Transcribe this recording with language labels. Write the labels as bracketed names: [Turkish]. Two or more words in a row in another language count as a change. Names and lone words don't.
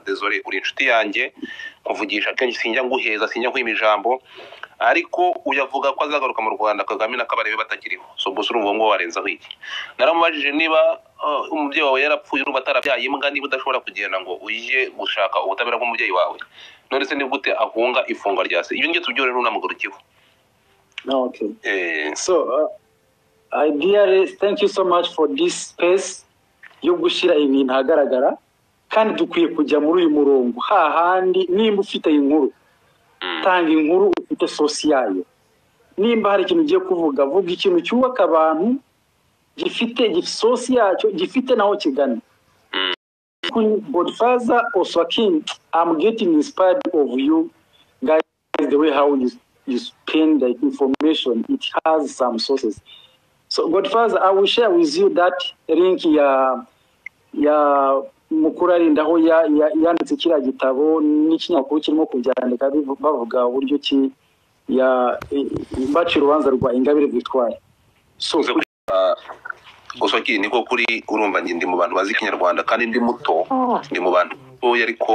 [Kinyarwanda] Désolé, uri inshuti yanjye kuvugisha kenshi sinjya nguheza, sinjya kwima ijambo, ariko uyavuga ko azagaruka mu Rwanda Kagame na Kabarebe batakiriho. So ubwo surumva ngo warenzaho iki? Naramubajije niba umubyeyi wawe yarapfuye urumva atarabyaye imbwa, niba udashobora kugenda ngo uje gushaka ubutabera bw'umubyeyi wawe, none se ni gute ahunga ifungwa rya se? Ibyo ngiye tubyore n'unamugurukiho. [English] Okay. So ideally, thank you so much for this space [Kinyarwanda] yo gushyira ibintu ahagaragara, kandi dukwiye kujya muri uyu murongo hahandi. Nimba ufite inkuru, tanga inkuru ufite sosi yayo. Nimba hari ikintu ugiye kuvuga, vuga ikintu cyubaka abantu, gifite sosi yacyo, gifite naho kigana. Godfather Oswakim, [English] I'm getting inspired of you guys, the way how you spend the information. It has some sources. So Godfather, I will share with you that link [Kinyarwanda] ya Mukurarinda aho yanditse kiriya gitabo n'ikinyamakuru kirimo kubyandika bavuga uburyo ki baciye urubanza rwa Ingabire Victoire. [English] So [Kinyarwanda] Oswakim niko kuri urumva ndi mu bantu bazi Kinyarwanda kandi ndi muto, ndi mu bantu ariko